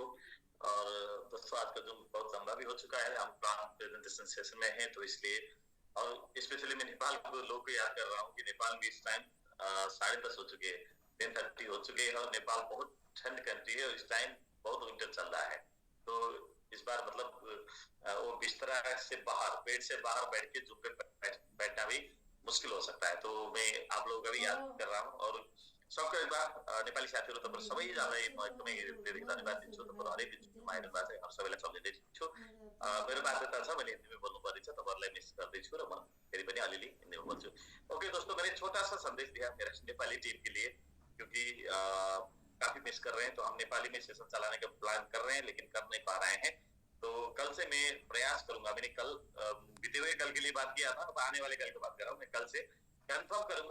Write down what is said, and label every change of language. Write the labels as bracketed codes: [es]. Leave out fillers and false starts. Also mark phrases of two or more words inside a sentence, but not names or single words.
[hi] और दोस्तों आज का जो बहुत लंबा भी हो चुका है, हम [en] plan presentation session [hi] में हैं, तो इसलिए और स्पेशली मैं नेपाल को लोगों को याद कर रहा हूँ कि नेपाल में इस टाइम 10:30 हो चुके हैं, 10:30 हो चुके हैं, और नेपाल बहुत ठंड कंट्री है और इस टाइम बहुत विंटर चल रहा है। तो इस बार मतलब वो बिस्तरा से बाहर, बेड से बाहर बैठ के धूप पे बैठना भी मुश्किल हो सकता है। तो मैं आप लोगों का भी याद कर रहा हूँ, और सबको एक बार [ne] नेपाली साथीहरू तपाईहरु सबैजनालाई म एकदमै हृदयदेखि धन्यवाद दिन्छु। तपाईहरु हरेक दिनको मायामा चाहिँ हम सबैलाई सम्झिँदै छु। मेरो बाध्यता छ, मैले हिन्दीमा बोल्नु पर्ने छ, तपाईहरुलाई मिस गर्दैछु र म फेरि पनि अलिअलि हिन्दीमा बोल्छु। [hi] ओके दोस्तों, मैंने छोटा सा संदेश दिया मेरा नेपाली टीम के लिए, क्योंकि काफी मिस कर रहे हैं, तो हम नेपाली में सेशन चलाने का प्लान कर रहे हैं लेकिन कर नहीं पा रहे हैं। तो कल से मैं प्रयास करूंगा, मैंने कल बीते हुए कल के लिए बात किया था, अब आने वाले कल की बात कर रहा हूँ, मैं कल से कंफर्म करूंगा।